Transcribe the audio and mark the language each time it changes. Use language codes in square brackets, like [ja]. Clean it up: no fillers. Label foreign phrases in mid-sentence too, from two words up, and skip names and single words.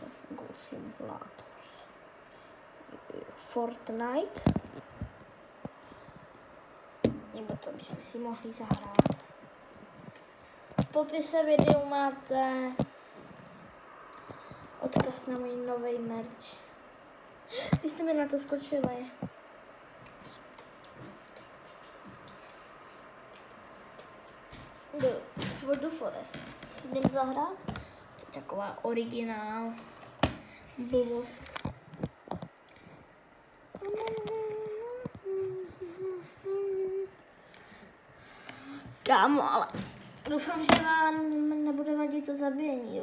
[cs] Goat Simulator. Fortnite. Nebo to byste si mohli zahrát. V popise videu máte odkaz na můj nový merch. Vy jste mi na to skočili. Sword of Forest. Si jdem zahrát? To je taková originál. Blbost. Kámo, ale doufám, že vám nebude vadit to zabíjení.